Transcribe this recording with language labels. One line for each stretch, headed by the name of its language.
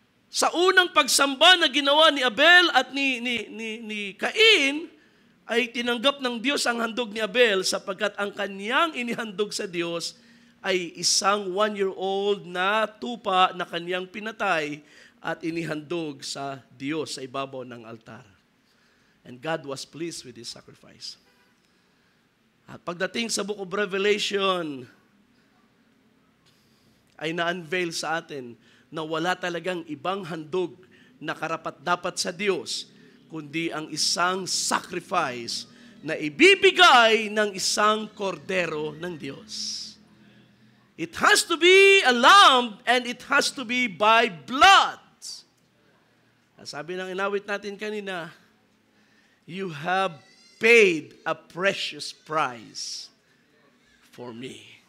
Filipino: Sa unang pagsamba na ginawa ni Abel at ni Cain, ay tinanggap ng Diyos ang handog ni Abel sapagkat ang kanyang inihandog sa Diyos ay isang 1-year-old na tupa na kanyang pinatay at inihandog sa Diyos sa ibabaw ng altar.
English: And God was pleased with his sacrifice.
Filipino: At pagdating sa Book of Revelation, ay na-unveil sa atin na wala talagang ibang handog na karapat-dapat sa Diyos, kundi ang isang sacrifice na ibibigay ng isang kordero ng Diyos.
English: It has to be a lamb and it has to be by blood.
Filipino: Sabi ng inawit natin kanina,
English: you have paid a precious price for me.